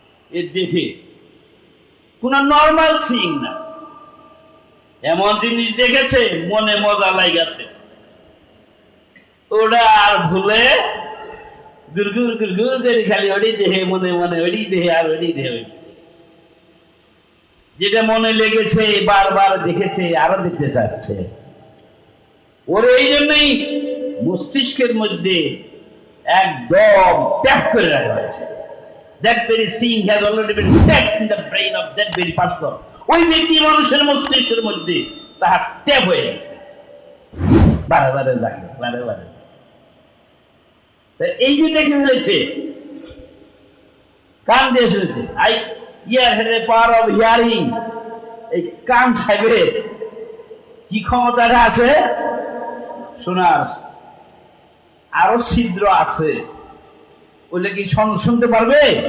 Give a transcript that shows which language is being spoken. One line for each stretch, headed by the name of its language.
Bangla: এ দেখে কোন
English: normal seeing
Bangla: না, এমন জিনিস দেখেছে মনে মজা লাগছে, ওটা আর ভুলে গুরগুর গুরগুর করে খালি ওডি দেহে, মনে মনে ওডি দেহে, আর ওডি দেহে, যেটা মনে লেগেছে বারবার দেখেছে, আরো দেখতে চাচ্ছে। ওর এই জন্যই মস্তিষ্কের মধ্যে একদম ট্যাপ করে রাখা হয়েছে।
English: That very seeing has already been tapped in the brain of that very person.
Bangla: ওই ব্যক্তি মানুষের মস্তিষ্কের মধ্যে তাহার ট্যাপ হয়ে গেছে, বারে বারে লাগে, বারে বারে। এই যে দেখে ফেলেছে, কান দিয়ে শুনেছে।
English: Ear has a power of hearing.
Bangla: এই কান সাহেবের কি ক্ষমতাটা আছে শোনার, আরো ছিদ্র আছে, ওইটা কি শুনতে পারবে?